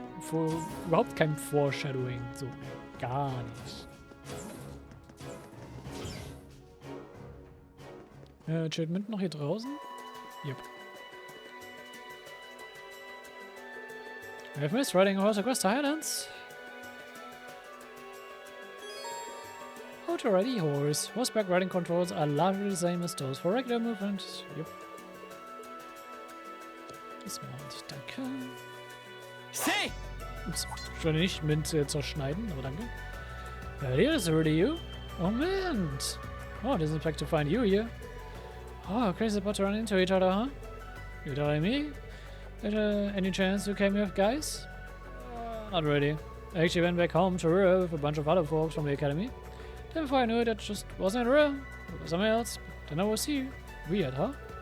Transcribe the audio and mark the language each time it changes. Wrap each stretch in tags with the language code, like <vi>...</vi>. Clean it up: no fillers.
<de>Überhaupt kein Foreshadowing. So, gar nicht. Chillt Mint noch hier draußen?</de> <en>Yep. We have missed riding a horse across the highlands. How to ride a horse. Horseback riding controls are largely the same as those for regular movement. Yep.</en> <de>Dismount, danke.</de> <en>Say!</en> <de>Ups, schon nicht Mint zerschneiden, aber danke.</de> <en>Here's really you. Oh man. Oh, didn't expect to find you here. Oh, crazy about to run into each other, huh? You're telling me? Any chance you came here with guys? Not really. I actually went back home to Rue with a bunch of other folks from the academy. Then before I knew it, that just wasn't Rue. It was something else. Then I was here. Weird, huh?</en>